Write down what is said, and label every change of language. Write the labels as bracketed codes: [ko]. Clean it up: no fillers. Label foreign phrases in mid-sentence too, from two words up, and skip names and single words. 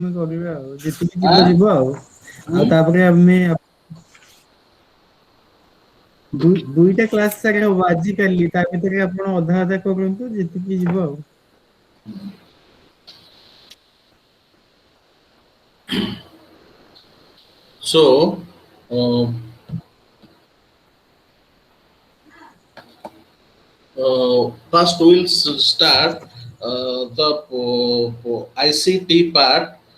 [or] କରିବା ଆଉ ଯେତିକି ଯିବ ଯିବ ଆଉ ତାପରେ ଆମେ ଦୁଇଟା କ୍ଲାସ୍ ସାରି ହବ ଆଜିକାଲି ତା ଭିତରେ ଆପଣ ଅଧା ଅଧା କରନ୍ତୁ ଯେତିକି ଯିବ ଆଉ [en] so first we will start the ICT part.